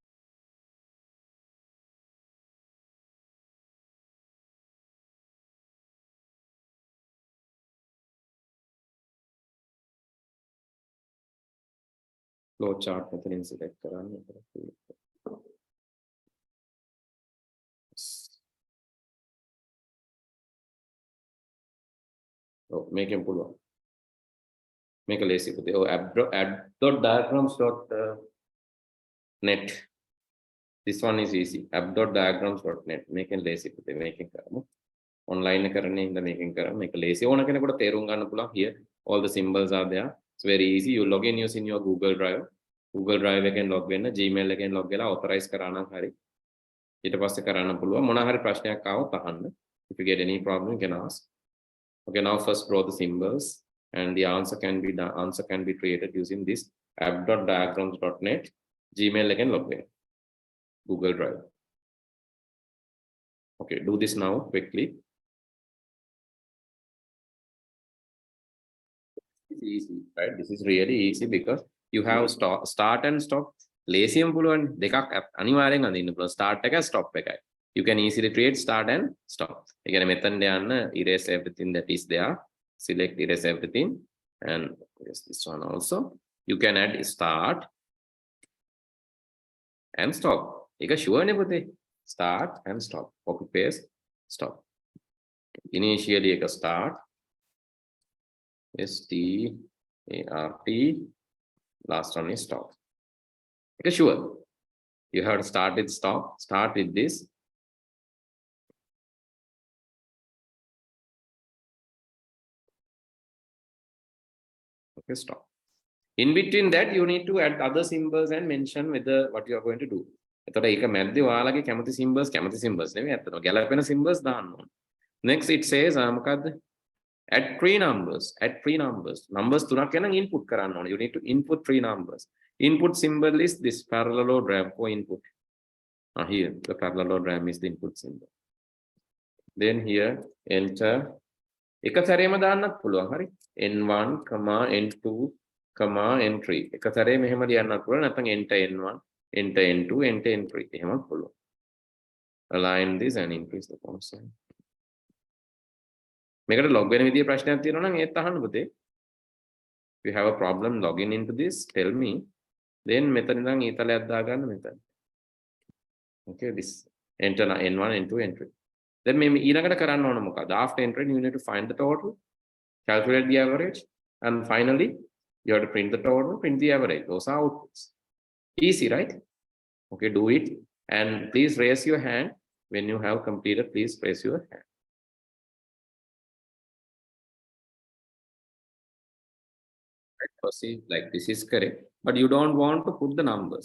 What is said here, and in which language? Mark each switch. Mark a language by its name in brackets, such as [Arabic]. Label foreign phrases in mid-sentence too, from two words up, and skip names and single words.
[English] flow chart [Sinhala] මෙතනින් select කරන්න ඔව් මේකෙන් පුළුවන් මේක ලේසි පුතේ ඔව් app.diagrams.net [English] this one is easy [Sinhala] app.diagrams.net මේකෙන් ලේසි පුතේ මේකෙන් කරමු online කරන්නේ ඉඳ මේකෙන් කරමු මේක ලේසි ඕන කෙනෙකුට තේරුම් ගන්න [English] පුළුවන් here all the symbols are there it's very easy you log in using your Google Drive [Sinhala] එකෙන් log වෙන්න Gmail එකෙන් log වෙලා authorize කරා නම් හරි ඊට පස්සේ කරන්න පුළුවන් මොනවා හරි ප්‍රශ්නයක් ආවොත් අහන්න [English] if you get any problem you can ask okay now first draw the symbols and the answer can be created using this app.diagrams.net Gmail again log in Google Drive okay do this now quickly it's easy right this is really easy because you have start and stop lazy [Sinhala] පුළුවන් දෙකක් අනිවාර්යෙන් අඳින්න පුළුවන් start එක stop එකයි [English] you can easily create start and stop [Sinhala] ඒ කියන්නේ මෙතනට යන්න [English] erase everything that is there select erase everything and yes this one also you can add start and stop [Sinhala] ඒක sure නේ පුතේ [English] start and stop copy paste stop initially එක start start last one is stop ඒක sure you have to start with start with this okay stop in between that you need to add other symbols and mention whether what you are going to do [Sinhala] එතකොට ඒක මැද්දේ ඔයාලගේ කැමති symbols නෙවෙයි අතන ගැලපෙන symbols දාන්න ඕන [English] next it says මොකද්ද add three numbers numbers [Sinhala] තුනක් යන input කරන්න ඕන [English] you need to input three numbers input symbol is this parallelogram for input here the parallelogram is the input symbol then here enter [Sinhala] එක සැරේම දාන්නත් පුළුවන් හරි n1 n2 n3 එක සැරේ මෙහෙම ලියන්නත් පුළුවන් නැත්නම් enter n1 enter n2 enter n3 එහෙමත් පුළුවන් [English] align this and increase the font size [Sinhala] මේකට log වෙන විදිය ප්‍රශ්නයක් තියෙනවා නම් ඒත් අහන්න පුතේ [English] if you have a problem logging into this tell me then [Sinhala] මෙතන ඉඳන් ඊතලයක් දාගන්න මෙතන [English] okay this enter n1 n2 n3 then [Sinhala] මේ ඊළඟට කරන්න ඕන මොකද [English] after entering you need to find the total calculate the average and finally you have to print the total print the average those are outputs easy right okay do it and please raise your hand when you have completed please raise your hand perceive like this is correct, but you don't want to put the numbers.